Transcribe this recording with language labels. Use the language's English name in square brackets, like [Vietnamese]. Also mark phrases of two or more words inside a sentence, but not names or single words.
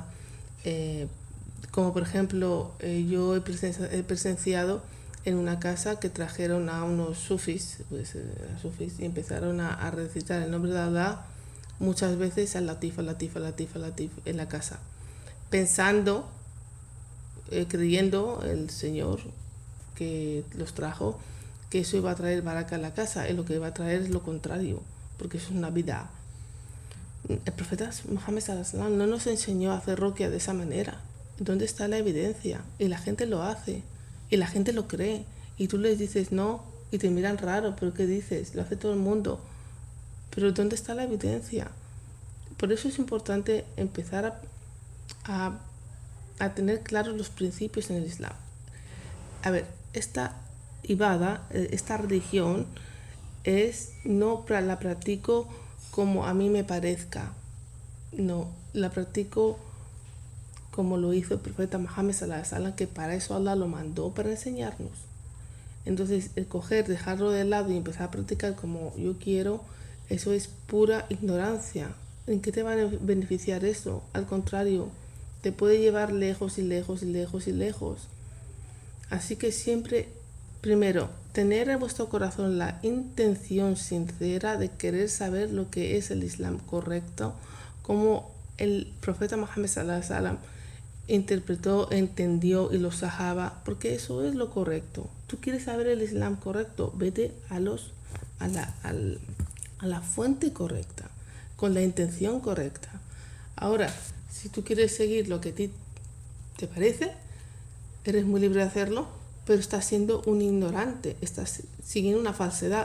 [Spanish] Como por ejemplo, yo he presenciado en una casa que trajeron a unos sufis, y empezaron a recitar el nombre de Allah muchas veces [Arabic] اللطيف, اللطيف, اللطيف, اللطيف [Spanish] en la casa, pensando, creyendo el Señor que los trajo, que eso iba a traer baraka a la casa, y lo que iba a traer es lo contrario, porque eso es una vida. El profeta Muhammad [Arabic] صلى الله عليه وسلم [Spanish] no nos enseñó a hacer ruqya de esa manera. ¿Dónde está la evidencia? Y la gente lo hace, y la gente lo cree, y tú les dices no y te miran raro, pero ¿qué dices? Lo hace todo el mundo. Pero ¿dónde está la evidencia? Por eso es importante empezar a tener claros los principios en el Islam. A ver, esta ibada, esta religión, no la practico como a mí me parezca. No, la practico como lo hizo el profeta Muhammad [Arabic] صلى الله عليه وسلم, [Spanish] que para eso Allah lo mandó, para enseñarnos. Entonces, el dejarlo de lado y empezar a practicar como yo quiero, eso es pura ignorancia. ¿En qué te va a beneficiar eso? Al contrario, te puede llevar lejos y lejos y lejos y lejos. Así que siempre, primero, tener en vuestro corazón la intención sincera de querer saber lo que es el Islam correcto, como el profeta Muhammad [Arabic] صلى الله عليه وسلم [Spanish] interpretó, entendió y lo sahaba, porque eso es lo correcto. Tú quieres saber el Islam correcto, vete a la fuente correcta, con la intención correcta. Ahora, si tú quieres seguir lo que a ti te parece, eres muy libre de hacerlo, pero estás siendo un ignorante, estás siguiendo una falsedad.